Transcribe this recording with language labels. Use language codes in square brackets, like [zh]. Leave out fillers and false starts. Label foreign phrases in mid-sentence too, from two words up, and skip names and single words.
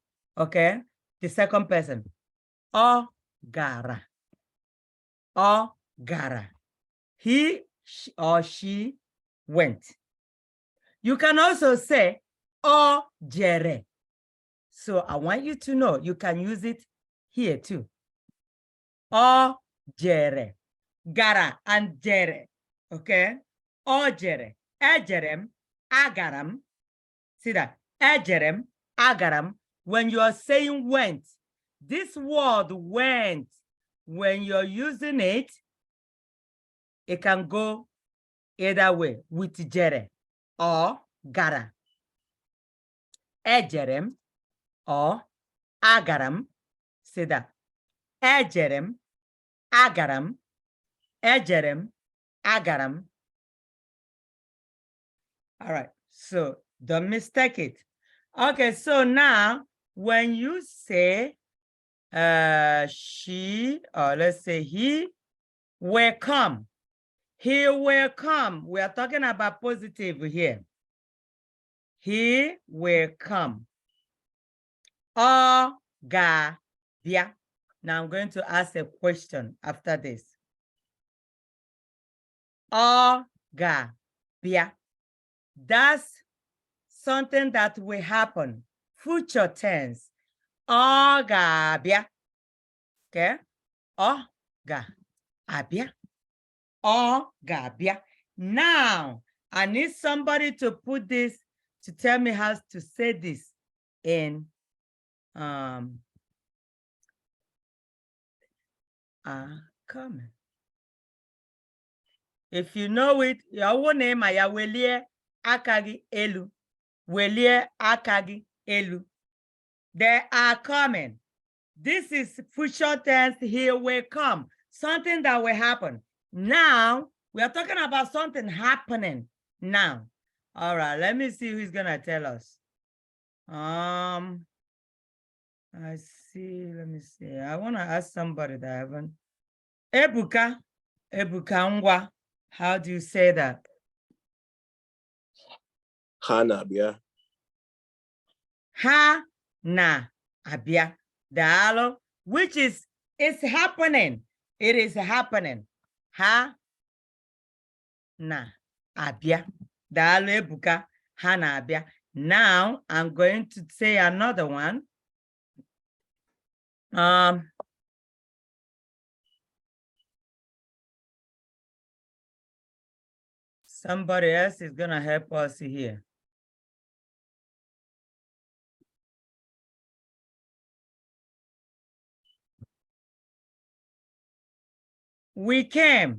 [en] Okay? The second person. Ogara. Ogara. He or she went. You can also say Ojere. So I want you to know you can use it here too. Ojere. Gara and jere. Okay? [ig] Ojere. Ejerem. Agaram. [en] See that? [ig] Ejerem. Agaram. [en] When you are saying went, this word went, when you're using it, it can go either way with jere or gara. [ig] Ejerem or agaram. [en] Say that. [ig] Ejerem, agaram. Ejerem, agaram. [en] All right, so don't mistake it. Okay, so now when you say she, or let's say he will come. He will come. We are talking about positive here. He will come. [ig] Ọ ga-bịa. [en] Now I'm going to ask a question after this. [ig] Ọ ga-bịa. [en] That's something that will happen. Future tense. [ig] Ọ ga-abịa. Okay? Ọ ga-abịa. Ọ ga-abịa. [en] Now, I need somebody to put this, to tell me how to say this in comment. If you know it, your name [ig] ya welie aka gị elu. Welie aka gị elu. [en] They are coming. This is future tense. He will come. Something that will happen. Now, we are talking about something happening now. All right, let me see who's gonna tell us. I see, let me see. I wanna ask somebody that I haven't. [ig] Ebuka ngwa. [en] How do you say that? [ig] Ha na-abịa. Ha na-abịa. Daalụ, [en] which is, it's happening. It is happening. [ig] Ha na-abịa. Daalụ Ebuka, ha na-abịa. [en] Now, I'm going to say another one. Somebody else is gonna help us here. We came.